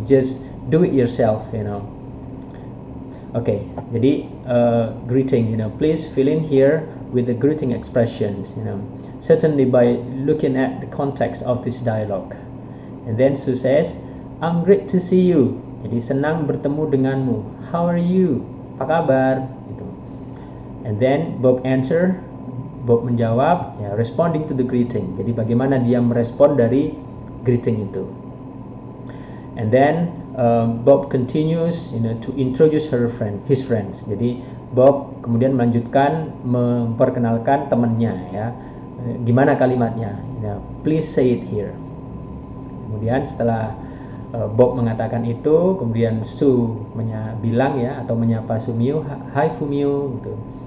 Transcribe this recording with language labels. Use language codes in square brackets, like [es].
[en] Just do it yourself. Okay, [id] jadi greeting. [en] Please fill in here with the greeting expressions. Certainly by looking at the context of this dialogue. And then Sue says, I'm great to see you. [id] Jadi senang bertemu denganmu. [en] How are you? [id] Apa kabar? Gitu. [en] And then Bob answer. [id] Bob menjawab, ya, [en] responding to the greeting. [id] Jadi bagaimana dia merespon dari greeting itu. [en] And then Bob continues, to introduce his friends. [id] Jadi Bob kemudian melanjutkan memperkenalkan temannya, ya. Gimana kalimatnya? [en] Please say it here. [id] Kemudian setelah Bob mengatakan itu, kemudian Sue bilang ya, atau menyapa Fumio, Hi Fumio, gitu.